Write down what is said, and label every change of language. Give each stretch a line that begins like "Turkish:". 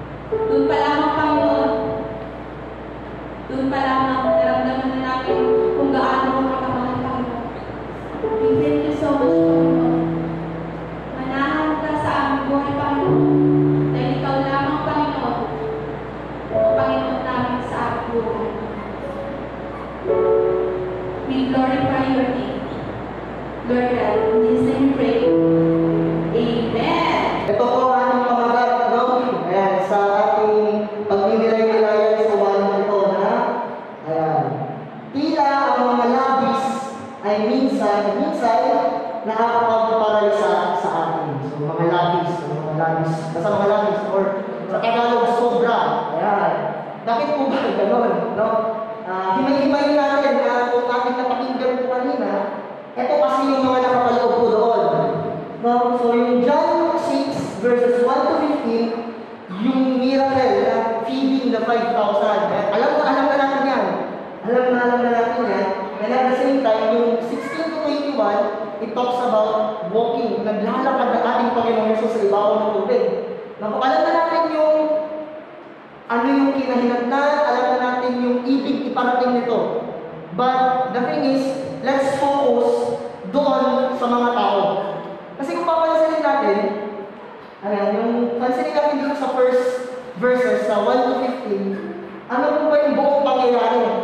Filipino: Doon pa lamang, Panginoon. Doon pa lamang, naramdaman na natin kung gaano mo kakamahal, Panginoon.
English: We thank you so much,
Filipino: Panginoon. Manahan ka sa aming buhay, Panginoon. Dahil ikaw lamang, Panginoon, ang Panginoon namin sa aming buhay.
English: We glorify your name. Lord God, in His name we pray. Amen.
Filipino: Ito po ang ating pamagat, no? Ayan, sa ating pagninilay-nilayan sa wala ito na, ayan, tila ang mga labis ay minsan nakakapagparalisa sa atin. So, mga labis, basta mga labis, or sa Tagalog, sobra. Ayan. Bakit po ba gano'n, no? Himay-himay natin na kung ating napakinggan po kanina, ito kasi yung mga nakapaloob po doon. No?
English: So yung John 6 verses 1 to 15, yung miracle na feeding the 5,000.
Filipino: Alam na natin yan. Alam na natin yan.
English: And at the same time, yung 16 to 21, it talks about walking.
Filipino: Naglalakad ng ating Panginoon Yesus sa ibabaw ng tubig. Alam na natin yung ano yung kinahinatnan, alam na natin yung ibig iparating nito.
English: But the thing is, let's focus
Filipino: doon sa mga tao. Kasi kung papansinin natin, ayan, yung pansinin natin dito sa first verses, sa 1 to 15, ano po ba yung buong pangyayari?